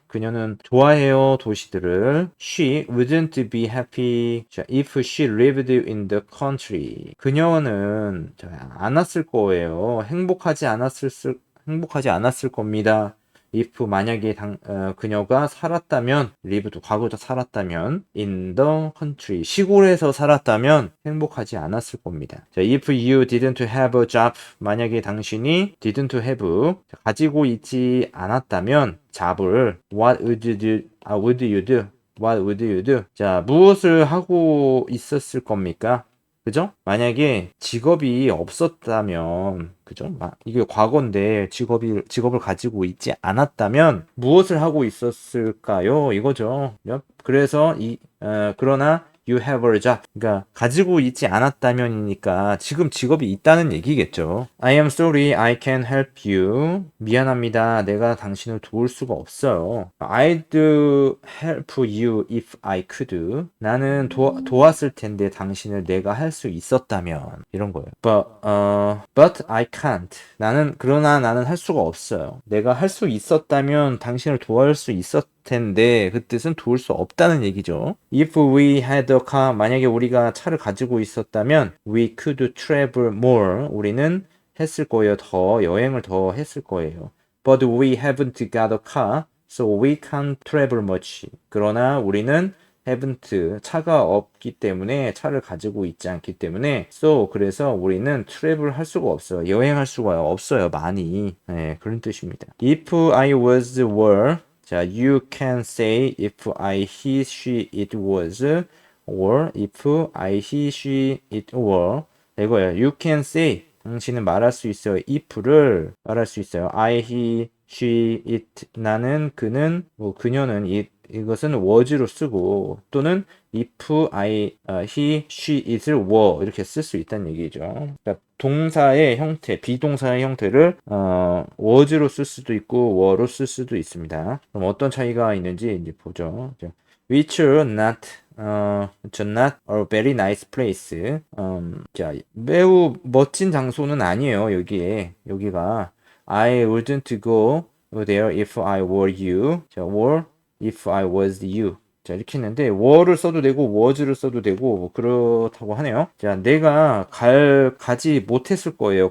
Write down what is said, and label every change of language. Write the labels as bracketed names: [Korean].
[Korean] 그녀는 좋아해요, 도시들을. [English] She wouldn't be happy if she lived in the country. [Korean] 그녀는 안 왔을 거예요. 행복하지 않았을 겁니다. if 만약에 그녀가 살았다면 lived 과거도 살았다면 [English] in the country [Korean] 시골에서 살았다면 행복하지 않았을 겁니다. [English] 자, if you didn't have a job [Korean] 만약에 당신이 [English] didn't have [Korean] 가지고 있지 않았다면 [English] job을 what would you do? What would you do? [Korean] 자, 무엇을 하고 있었을 겁니까? 그죠? 만약에 직업이 없었다면, 그죠? 이게 과거인데 직업을 가지고 있지 않았다면 무엇을 하고 있었을까요? 이거죠. 그래서 그러나 [English] you have a job. [Korean] 그러니까 가지고 있지 않았다면이니까 지금 직업이 있다는 얘기겠죠. [English] I am sorry, I can't help you. [Korean] 미안합니다. 내가 당신을 도울 수가 없어요. [English] I'd help you if I could. [Korean] 나는 도왔을 텐데 당신을 내가 할 수 있었다면 이런 거예요. [English] But I can't. [Korean] 그러나 나는 할 수가 없어요. 내가 할 수 있었다면 당신을 도와줄 수 있었 텐데 그 뜻은 도울 수 없다는 얘기죠. [English] If we had a car, [Korean] 만약에 우리가 차를 가지고 있었다면 [English] we could travel more. [Korean] 우리는 했을 거예요. 여행을 더 했을 거예요. [English] But we haven't got a car, so we can't travel much. [Korean] 그러나 우리는 [English] haven't, [Korean] 차가 없기 때문에 차를 가지고 있지 않기 때문에 그래서 우리는 travel 할 수가 없어요. 여행할 수가 없어요. 많이. 네, 그런 뜻입니다. [English] If I was were 자, you can say if I, he, she, it was, or if I, he, she, it were. [Korean] 이거예요. [English] You can say. [Korean] 당신은 말할 수 있어요. if를 말할 수 있어요. [English] I, he, she, it. [Korean] 나는, 그는, 그녀는, 이것은 was로 쓰고 또는 [English] if I, he, she, it을 [Korean] were 이렇게 쓸 수 있다는 얘기죠. 그러니까 동사의 형태, 비동사의 형태를 was로 쓸 수도 있고 were로 쓸 수도 있습니다. 그럼 어떤 차이가 있는지 이제 보죠. [English] Which not not a very nice place. [Korean] 자, 매우 멋진 장소는 아니에요. 여기가 [English] I wouldn't go there if I were you. 자, or if I was you. [Korean] 자, 이렇게 했는데 were를 써도 되고 was를 써도 되고 그렇다고 하네요. 자, 내가 가지 못했을 거예요.